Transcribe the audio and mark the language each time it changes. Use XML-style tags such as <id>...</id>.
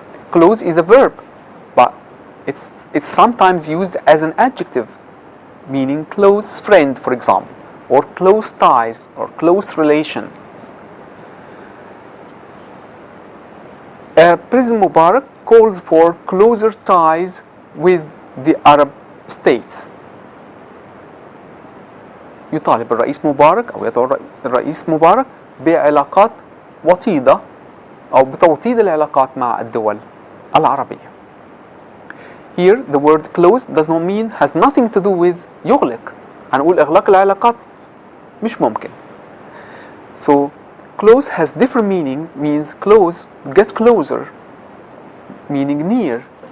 <en>Close is a verb, but it's sometimes used as an adjective, meaning close friend, for example, or close ties, or close relation. President Mubarak calls for closer ties with the Arab states.</en> <ar>يطالب الرئيس مبارك أو يدعو الرئيس مبارك بعلاقات وطيدة أو بتوطيد العلاقات مع الدول العربية.</ar> <en>Here the word close does not mean, has nothing to do with يغلق.</en> <ar>هنقول إغلاق العلاقات مش ممكن.</ar> <en>So close has different meaning, means close, get closer, meaning near.</en>